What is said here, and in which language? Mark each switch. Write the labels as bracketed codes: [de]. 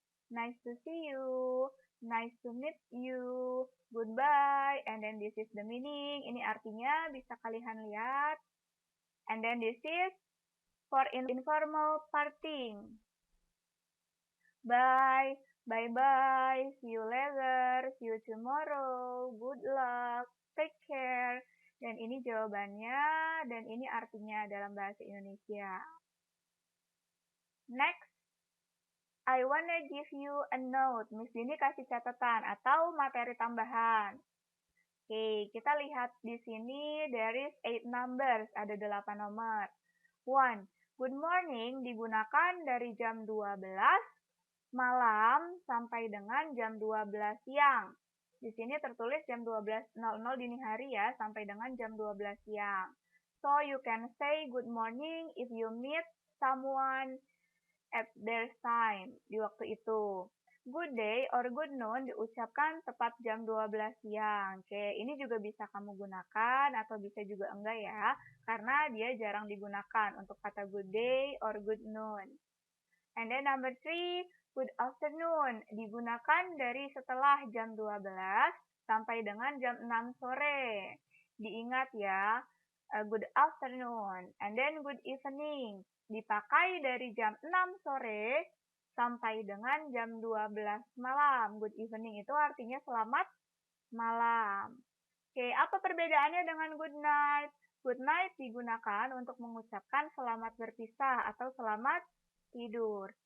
[en] Nice to see you, nice to meet you, goodbye, and then this is the meaning. [id] Ini artinya bisa kalian lihat. [en] And then this is for informal parting. Bye, bye-bye, see you later, see you tomorrow, good luck, take care. [id] Dan ini jawabannya, dan ini artinya dalam bahasa Indonesia. [en] Next, I wanna give you a note. [id] Miss Dini kasih catatan atau materi tambahan. Oke, kita lihat di sini [en] there is 8 numbers, [id] ada 8 nomor. 1. Good morning digunakan dari jam 12 malam sampai dengan jam 12 siang. Di sini tertulis jam 12.00 dini hari ya, sampai dengan jam 12 siang. [en] So you can say good morning if you meet someone at their time, [id] di waktu itu. Good day or good noon diucapkan tepat jam 12 siang. Oke, ini juga bisa kamu gunakan atau bisa juga enggak ya, karena dia jarang digunakan untuk kata good day or good noon. [en] And then number 3, [id] good afternoon digunakan dari setelah jam 12 sampai dengan jam 6 sore. Diingat ya, [en] good afternoon, and then good evening. [id] Dipakai dari jam 6 sore sampai dengan jam 12 malam. Good evening itu artinya selamat malam. Oke, apa perbedaannya dengan good night? Good night digunakan untuk mengucapkan selamat berpisah atau selamat tidur.